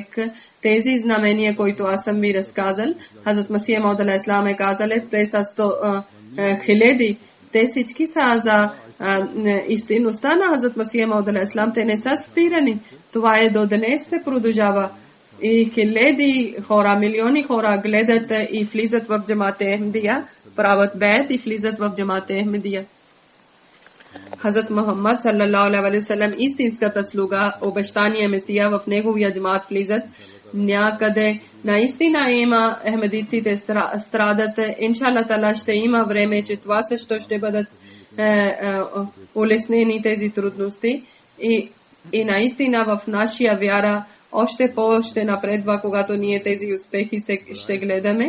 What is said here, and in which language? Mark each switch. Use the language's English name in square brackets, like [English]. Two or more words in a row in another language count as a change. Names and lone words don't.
[Bulgarian] Тези знамения, които аз съм ви разказал, Хазрат Масия Мауд [Arabic] عليه السلام [Bulgarian] е казал, те са 100 хиляди. Те всички са за истинността на Хазрат Масия Мауд [Arabic] عليه السلام. [Bulgarian] Те не са спирани. Това е до днес се продължава. И хиляди хора, милиони хора гледат и влизат в джамат Ахмадия, правят бейт и влизат в джамат Ахмадия. Хазрат Мухаммад [Arabic] صلى الله عليه وسلم [Bulgarian] истинската слуга, обещания Месия, в неговия джамат влизат. Някъде наистина има ахмадиците страдат. [Arabic] إن شاء الله تعالى [Bulgarian] ще има време, че това също ще бъдат улеснени тези трудности. И наистина в нашия вяра още по-ще напредва, когато ние тези успехи ще гледаме.